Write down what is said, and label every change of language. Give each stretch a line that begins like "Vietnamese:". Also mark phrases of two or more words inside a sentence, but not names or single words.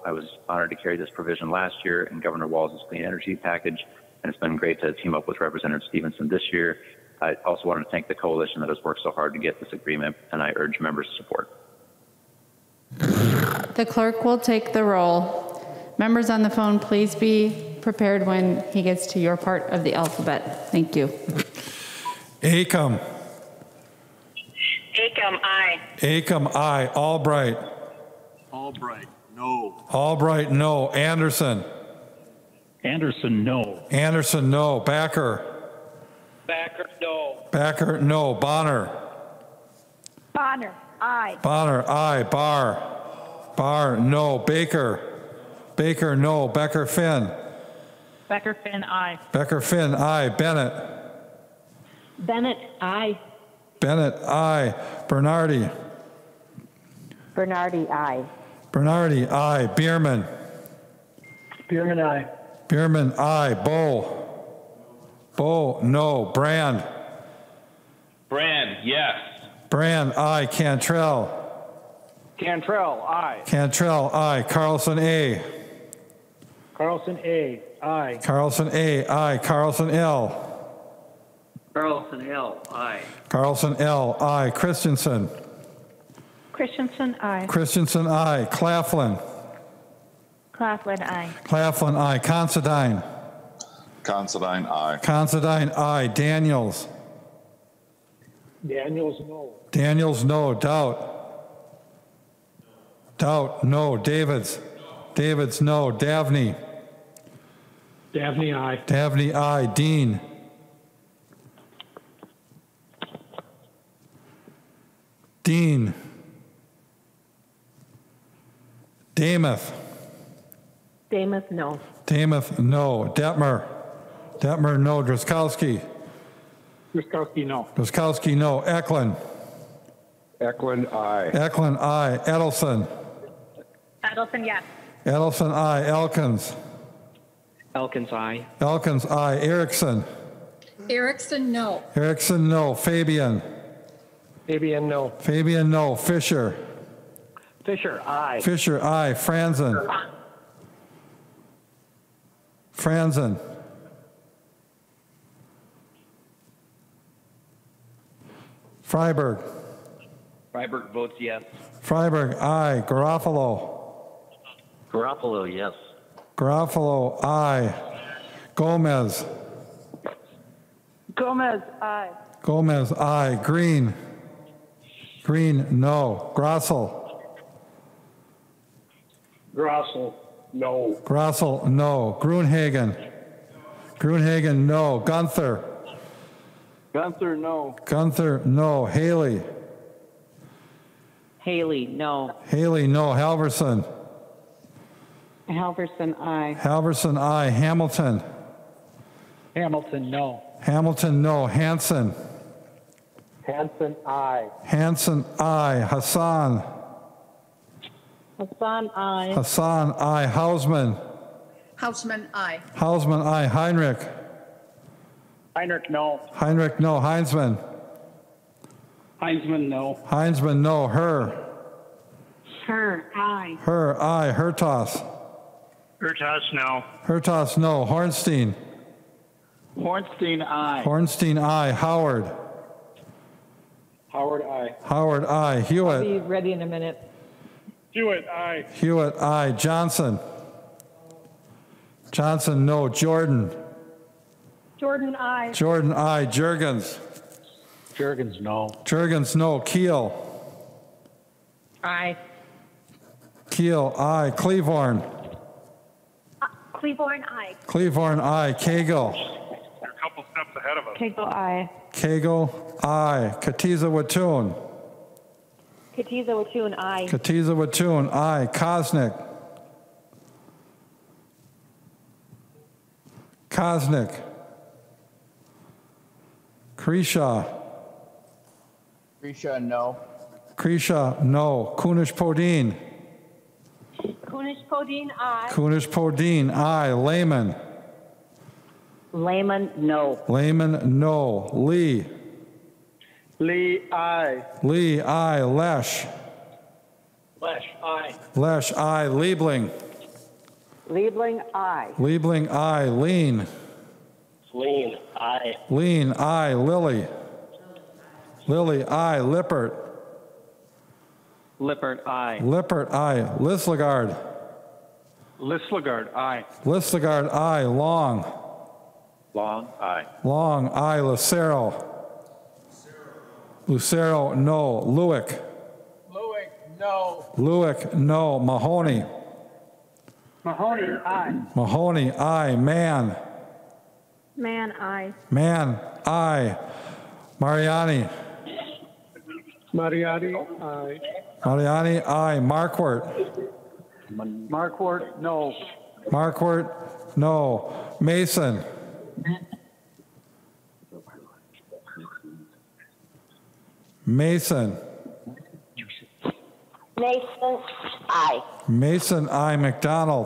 English: I was honored to carry this provision last year in Governor Walz's clean energy package, and it's been great to team up with Representative Stephenson this year. I also want to thank the coalition that has worked so hard to get this agreement, and I urge members to support. The clerk will take the roll. Members on the phone, please be prepared when he gets to your part of the alphabet. Thank you. Acom. Acom, aye. Acom, aye. Albright. Albright, no. Albright, no. Anderson. Anderson, no. Anderson, no. Backer. Backer, no. Backer, no. Bonner. Bonner, aye. Bonner, aye. Barr. Barr, no. Baker. Baker, no. Becker, Finn. Becker, Finn, aye. Becker, Finn, aye. Bennett. Bennett, aye. Bennett, aye. Bernardi. Bernardi, aye. Bernardi, aye. Bierman. Bierman, aye. Bierman, aye. Bow. Bow, no. Brand. Brand, yes. Brand, aye. Cantrell. Cantrell, aye. Cantrell, aye. Carlson, A. Carlson, A, aye. Carlson, A, aye. Carlson, L. Carlson, L, aye. Carlson, L, aye. Christensen. Christensen, aye. Christensen, aye. Claflin. Claflin, aye. Claflin, aye. Considine. Considine, aye. Considine, aye. Daniels. Daniels, no. Daniels, no. Doubt. Doubt, no. Davids. Davids, no. Davney. Davney, aye. Davney, aye. Dean. Dean. Damath. Damath, no. Damath, no. Detmer. Detmer, no. Driscowski. Driscowski, no. Driscowski, no. Eklund. Eklund, aye. Eklund, aye. Edelson. Edelson, yes. Edelson, aye. Elkins. Elkins, aye. Elkins, aye. Erickson. Erickson, no. Erickson, no. Fabian. Fabian, no. Fabian, no. Fisher. Fisher, aye. Fisher, aye. Franzen. Franzen. Freiberg. Freiberg votes yes. Freiberg, aye. Garofalo. Garofalo, yes. Garofalo, aye. Gomez. Gomez, aye. Gomez, aye. Green. Green, no. Grossel. Grossel, no. Grossel, no. Grunhagen. Grunhagen, no. Gunther. Gunther, no. Gunther, no. Haley. Haley, no. Haley, no. Halverson. Halverson, aye. Halverson, aye. Hamilton. Hamilton, no. Hamilton, no. Hanson. Hanson, aye. Hanson, aye. Hassan. Hassan, aye. Hassan, aye. Hausman. Hausman, aye. Hausman, aye. Heinrich. Heinrich, no. Heinrich, no. Heinzman. Heinzman, no. Heinzman, no. Her. Her, aye. Her, aye. Hertas. Hertas, no. Hertas, no. Hornstein. Hornstein, aye. Hornstein, aye. Howard. Howard, aye. Howard, aye. Hewitt. Be ready in a minute. Hewitt, aye. Hewitt, aye. Johnson. Johnson, no. Jordan. Jordan, aye. Jordan, aye. Jurgens. Jurgens, no. Jurgens, no. Keel. Aye. Keel, aye. Cleavorn. Cleaborn, aye. Cleavorn, aye. Cagle. You're a couple steps ahead of us. Cagle, aye. Cagle, aye. Katiza Watun. Katiza Watun, aye. Katiza Watun, aye. Kosnick. Kosnick. Krisha. Krisha, no. Krisha, no. Kunish Podine. Kunish Podine, aye. Kunish Podine, aye. Lehman. Lehman, no. Lehman, no. Lee. Lee, aye. Lee, aye. Lesh. Lesh, aye. Lesh, aye. Liebling. Liebling, aye. Liebling, aye. Lean. Lean, aye. Lean, aye. Lillie. Lillie, aye. Lippert. Lippert, aye. Lippert, aye. Lislegard. Lislegard, aye. Lislegard, aye. Long. Long, aye. Long, aye. Lucero. Lucero, no. Lewick. Lewick, no. Lewick, no. Mahoney. Mahoney, aye. Mahoney, aye. Mann. Man, aye. Mann, aye. Mariani. Mariani, aye. Mariani, aye. Marquardt. Marquardt, no. Marquardt, no. Mason. Mason. Mason, aye. Mason, aye. McDonald.